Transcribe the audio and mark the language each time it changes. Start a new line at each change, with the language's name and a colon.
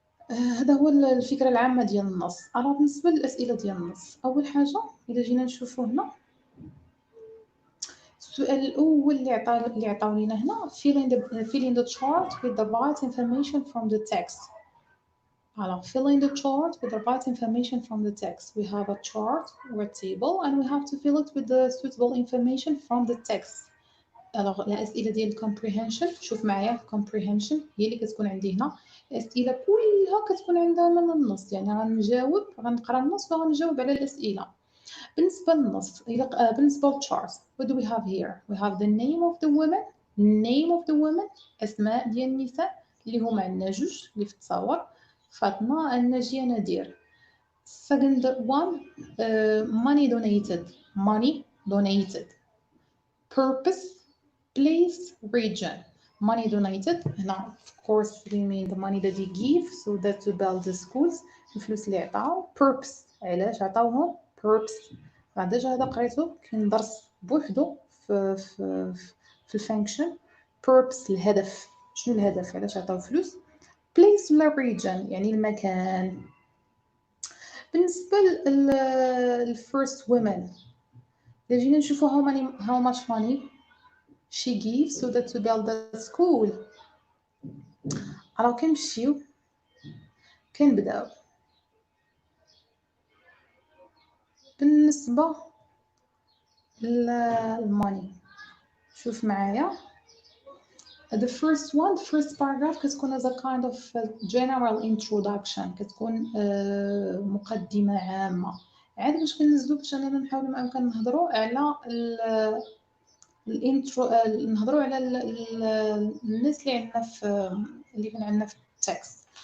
Arabic: هذا هو الفكره العامه ديال النص. بالنسبه للاسئله ديال النص، اول حاجه الا جينا نشوفوا هنا السؤال الاول اللي عطاو لينا هنا
English: filling the chart with the right information from the text. Fill in the chart with the right information from the text. We have a chart or a table and we have to fill it with the suitable information from the text.
Arabic: الأسئلة ديال comprehension، شوف معايا comprehension هي اللي كتكون عندي هنا. الأسئلة كلها كتكون عندها من النص، يعني غنقرا النص وغنجاوب على الأسئلة. بالنسبة للنص، بالنسبة للchart،
English: what do we have here? We have the name of the woman،
Arabic: أسماء ديال النساء اللي هما عندنا جوج اللي في التصاور، فاطمة، الناجية، نادير.
English: Second one, money donated. Purpose, place, region. Money donated
Arabic: هنا
English: of course we mean the money that they give so that to build the schools.
Arabic: الفلوس اللي عطاو. Purpose، علاش عطاوهم purpose؟ ديجا هذا قريته كاين درس بوحدو في الفانكشن. Purpose الهدف، شنو الهدف، علاش عطاو فلوس. Place ولا region يعني المكان. بالنسبة للفيرست women، إذا جينا نشوفو
English: how much money she gives so that to build the school.
Arabic: كنمشيو كنبداو بالنسبة للماني. شوف معايا
English: the first paragraph كتكون as a kind of general introduction،
Arabic: كتكون مقدمة عامة. عاد باش كننزلو باش اننا نحاولوا ما امكن نهضروا على الانترو، نهضروا على الناس اللي عندنا في التكست.